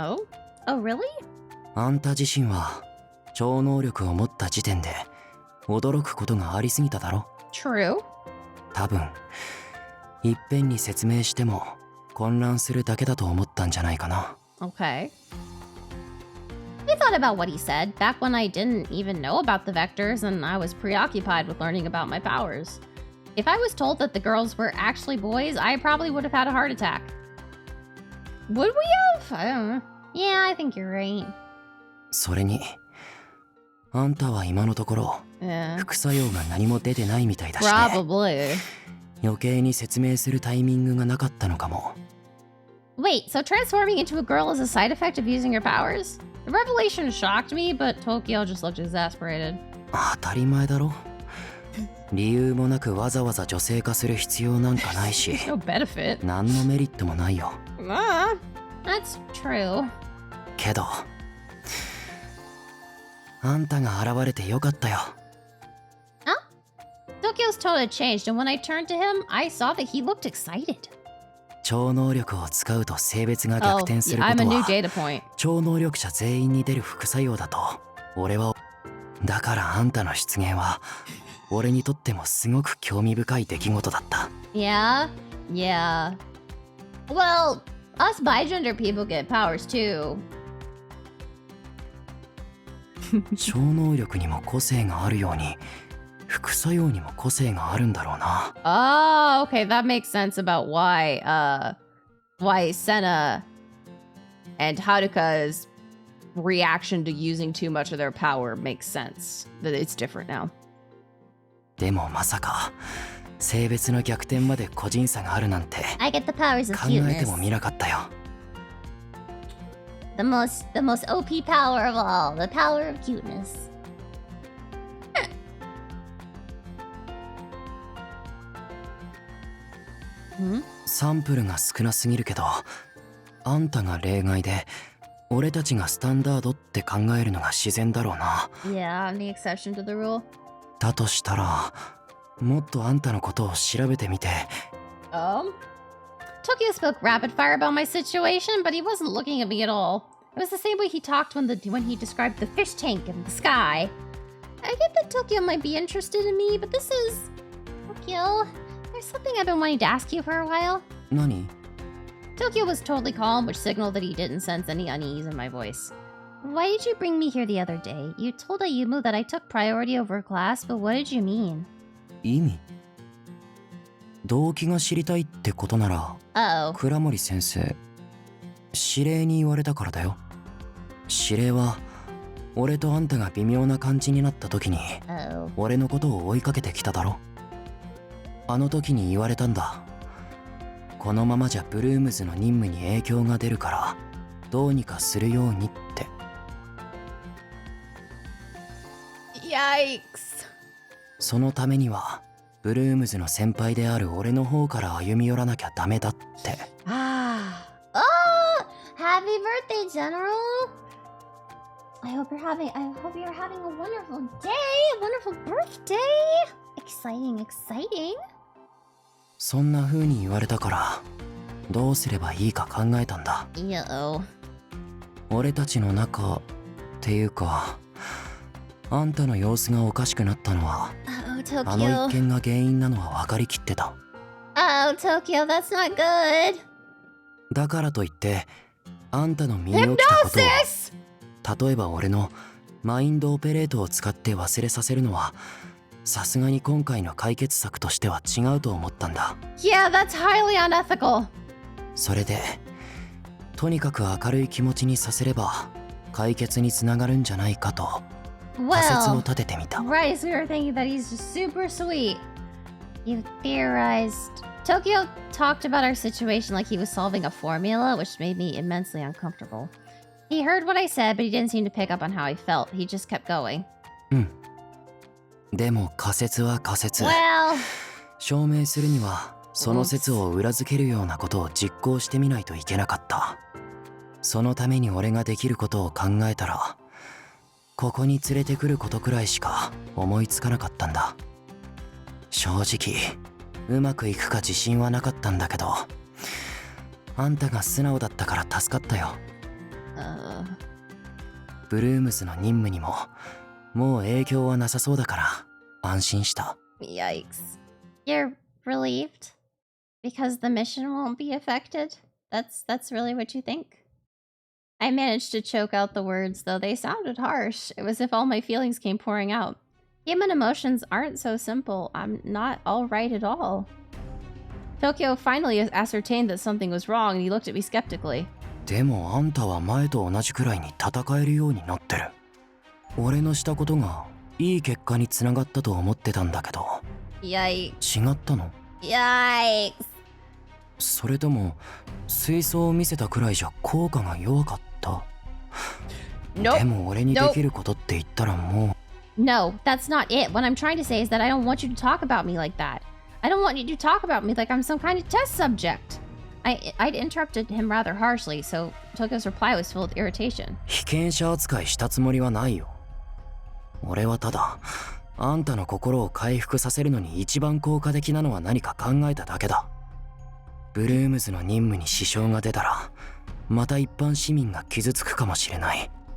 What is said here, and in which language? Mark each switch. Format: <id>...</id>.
<en>Oh? Oh, really?</en> <ja>あんた自身は超能力を持った時点で驚くことがありすぎただろ。</ja> <en>True.</en> <ja>多分いっぺんに説明しても混乱するだけだと思ったんじゃないかな。</ja> <en>Okay. I thought about what he said back when I didn't even know about the vectors and I was preoccupied with learning about my powers. If I was told that the girls were actually boys, I probably would have had a heart attack. Would we have? I don't know. Yeah, I think you're right.</en> <ja>それにあんたは今のところ</ja> <en>Yeah.</en> <ja>副作用が何も出てないみたいだしね。</ja> <en>Probably.</en> <ja>余計に説明するタイミングがなかったのかも。</ja> <en>Wait, so transforming into a girl is a side effect of using your powers? The revelation shocked me, but Tokyo just looked exasperated.</en> <ja>当たり前だろ。理由もなくわざわざ女性化する必要なんかないし、</ja> <en>No benefit.</en> <ja>何のメリットもないよ。</ja> <en>That's true.</en> <ja>けどあんたが現れてよかったよ。</ja> <en>Tokyo's tone had changed, and when I turned to him, I saw that he looked excited.</en> <ja>超能力を使うと性別が逆</ja> <en>Oh,</en> <ja>転するこ</ja> <en>I'm</en> <ja>と</ja> <en>a new</en> <ja>は</ja> <en>data point.</en> <ja>超能力者全員に出る副作用だと俺は。だからあんたの出現は俺にとってもすごく興味深い出来事だった。</ja> <en>Yeah? Yeah. Well, us bigender people get powers too.</en> <ja>超能力にも個性があるように副作用にも個性があるんだろうな。</ja> <en>Oh, okay, that makes sense about why Senna and Haruka's reaction to using too much of their power makes sense. That it's different now.</en> <ja>でもまさか性別の逆転まで個人差があるなんて</ja> <en>I get the powers of</en> <ja>考えてもみなかったよ。</ja> <en>The most OP power of all, the power of cuteness.</en> <ja>サンプルが少なすぎるけどあんたが例外で俺たちがスタンダードって考えるのが自然だろうな。</ja> <en>Yeah, I'm the exception to the rule.</en> <ja>だとしたらもっとあんたのことを調べてみて。</ja> <en>Tokyo spoke rapid fire about my situation, but he wasn't looking at me at all. It was the same way he talked when he described the fish tank in the sky. I get that Tokyo might be interested in me, but this is... Tokyo, there's something I've been wanting to ask you for a while.</en> <ja>何？</ja> <en>Tokyo was totally calm, which signaled that he didn't sense any unease in my voice. Why did you bring me here the other day? You told Ayumu that I took priority over class, but what did you mean?</en> <ja>意味？動機が知りたいってことなら</ja> <en>Uh-oh.</en> <ja>倉森先生指令に言われたからだよ。指令は俺とあんたが微妙な感じになった時に</ja> <en>Uh-oh.</en> <ja>俺のことを追いかけてきただろ。あの時に言われたんだ。このままじゃブルームズの任務に影響が出るからどうにかするようにって。</ja> <en>Yikes.</en> <ja>そのためにはブルームズの先輩である俺の方から歩み寄らなきゃダメだって。</ja> <en>Ah. Oh! Happy birthday, General! I hope you're having a wonderful day, a wonderful birthday! Exciting, exciting.</en> <ja>そんな風に言われたからどうすればいいか考えたんだ。</ja> <en>Yo.</en> <ja>俺たちの仲っていうかあんたの様子がおかしくなったのは</ja> <en>Oh,</en> <ja>あの</ja> <en>Tokyo.</en> <ja>一件が原因なのは分かりきってた。</ja> <en>Oh, Tokyo, that's not good.</en> <ja>だからといってあんたの身に起きたことを例えば俺のマインドオペレートを使って忘れさせるのはさすがに今回の解決策としては違うと思ったんだ。</ja> <en>Yeah, that's highly unethical.</en> <ja>それでとにかく明るい気持ちにさせれば解決につながるんじゃないかと仮説を</ja> <en>Well,</en> <ja>立ててみた。</ja> <en>right, so we were thinking that he's just super sweet. You theorized. Tokyo talked about our situation like he was solving a formula, which made me immensely uncomfortable. He heard what I said, but he didn't seem to pick up on how I felt. He just kept going.</en> <ja>でも仮説は仮説。</ja> <en>Well,</en> <ja>証明するにはその説を裏付けるようなことを実行してみないといけなかった。そのために俺ができることを考えたらここに連れてくることくらいしか思いつかなかったんだ。正直うまくいくか自信はなかったんだけどあんたが素直だったから助かったよ。ブルームズの任務にももう影響はなさそうだから安心した。</ja> <en>yikes. You're relieved? Because the mission won't be affected? That's really what you think? I managed to choke out the words, though they sounded harsh. It was as if all my feelings came pouring out. Human emotions aren't so simple. I'm not all right at all. Tokyo finally ascertained that something was wrong, and he looked at me skeptically.</en> <ja>でもあんたは前と同じくらいに戦えるようになってる。俺のしたことがいい結果につながったと思ってたんだけど。</ja> <en>Yikes.</en> <ja>違ったの？</ja> <en>Yikes.</en> <ja>それとも水槽を見せたくらいじゃ効果が弱かった？</ja> <en>Nope.</en> <ja>でも俺にできることって言ったらもう。</ja> <en>No, that's not it. What I'm trying to say is that I don't want you to talk about me like that. I don't want you to talk about me like I'm some kind of test subject. I'd interrupted him rather harshly, so Tokyo's reply was filled with irritation.</en> <ja>被験者扱いしたつもりはないよ。俺はただあんたの心を回復させるのに一番効果的なのは何か考えただけだ。ブルームズの任務に支障が出たらまた一般市民が傷つくかもしれない。</ja>